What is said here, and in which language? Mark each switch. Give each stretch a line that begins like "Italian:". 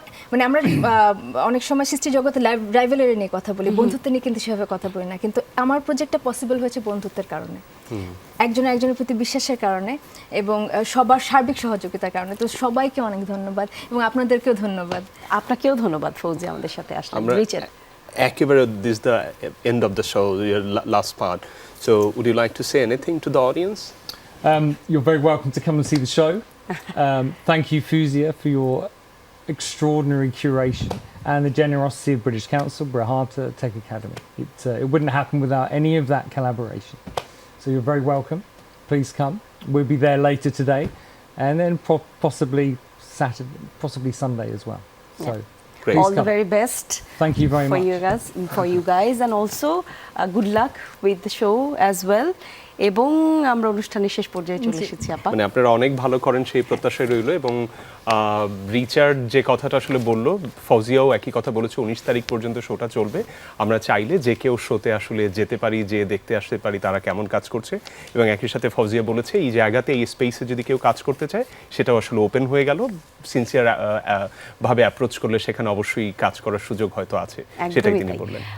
Bangla: মানে আমরা অনেক সময় সৃষ্টি জগতে রাইভালরি নিয়ে কথা বলি, বন্ধুত্ব নিয়ে কিন্তু সেভাবে কথা বলি না, কিন্তু আমার প্রজেক্টটা পসিবল হয়েছে বন্ধুত্বের কারণে, একজনের প্রতি বিশ্বাসের কারণে এবং সবার সার্বিক সহযোগিতার কারণে। তো সবাইকে অনেক ধন্যবাদ এবং আপনাদেরকেও ধন্যবাদ। আপনাকেও ধন্যবাদ ফৌজি আমাদের সাথে আসলেন। রিচার্ড, একেবারে
English: this the end of the show, your last part. So would you like to say anything to the audience? You're very welcome to come and see the show. Thank you, Fuzia, for your extraordinary curation and the generosity of British Council, Brahata Tech Academy. It wouldn't happen without any of that collaboration. So you're very welcome. Please come. We'll be there later today, and then possibly Saturday, possibly Sunday as well. So Great. all the very best. Thank you very much. For you guys, and also good luck with the show as well.
Bangla: এবং আমরা অনুষ্ঠানের শেষ পর্যায়ে চলে এসেছি আপা। মানে আপনারা অনেক ভালো করেন সেই প্রত্যাশায় রইল, এবং রিচার্ড যে কথাটা আসলে বললো, ফৌজিয়াও একই কথা বলেছে, 19 তারিখ পর্যন্ত শোটা চলবে। আমরা চাইলে যে কেউ শোতে আসলে যেতে পারি, যে দেখতে আসতে পারি তারা কেমন কাজ করছে, এবং একই সাথে ফৌজিয়া বলেছে এই জায়গাতে এই স্পেসে যদি কেউ কাজ করতে চায় সেটাও আসলে ওপেন হয়ে গেল, সিনসিয়ার ভাবে অ্যাপ্রোচ করলে সেখানে অবশ্যই কাজ করার সুযোগ হয়তো আছে, সেটাই তিনি বললেন।